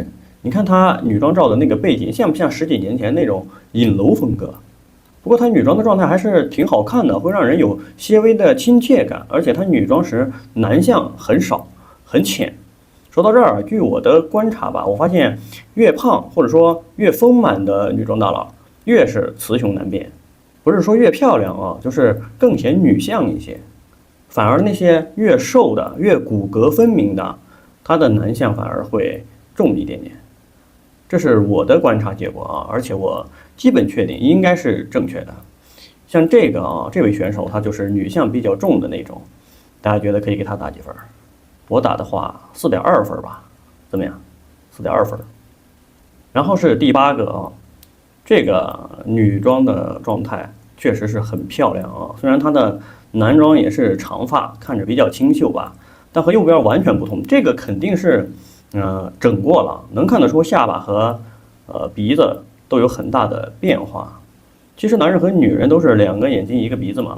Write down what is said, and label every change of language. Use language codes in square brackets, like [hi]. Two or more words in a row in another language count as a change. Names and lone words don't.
[zh] 你看他女裝照的那個背景，像不像10幾年前那種影樓風格？不過他女裝的狀態還是挺好看的，會讓人有些微的親切感，而且他女裝時男相很少，很淺。說到這兒，據我的觀察吧，我發現越胖或者說越豐滿的女裝大佬，越是雌雄難辨。不是說越漂亮啊，就是更顯女相一些。反而那些越瘦的、越骨骼分明的，他的男相反而會重一點點。這是我的觀察結果啊，而且我基本確定應該是正確的。像這個啊，這位選手他就是女相比較重的那種，大家覺得可以給他打幾分？我打的話4.2分吧，怎麼樣？4.2分。然後是第8個啊，這個女裝的狀態確實是很漂亮啊，雖然她的男裝也是長髮，看着比較清秀吧，但和右邊完全不同。這個肯定是整過了，能看得出下巴和鼻子都有很大的变化。其實男人和女人都是2個眼睛1個鼻子嘛。